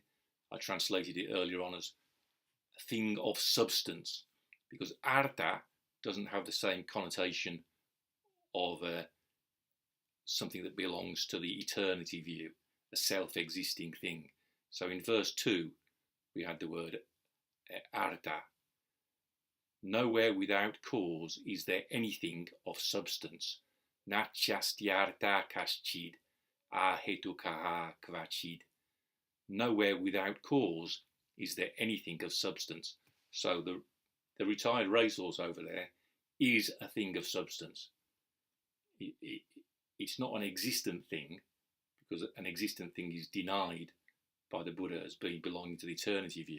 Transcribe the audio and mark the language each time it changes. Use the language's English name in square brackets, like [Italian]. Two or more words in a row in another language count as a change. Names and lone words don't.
[English] I translated it earlier on as a thing of substance, because artha doesn't have the same connotation of something that belongs to the eternity view, a self-existing thing. So in verse 2, we had the word artha. Nowhere without cause is there anything of substance. [Pali] Nachastyartha kaschid ahetukaha kvachid. [English] Nowhere without cause is there anything of substance. So the retired racehorse over there is a thing of substance. It's not an existent thing, because an existent thing is denied by the Buddha as being belonging to the eternity view.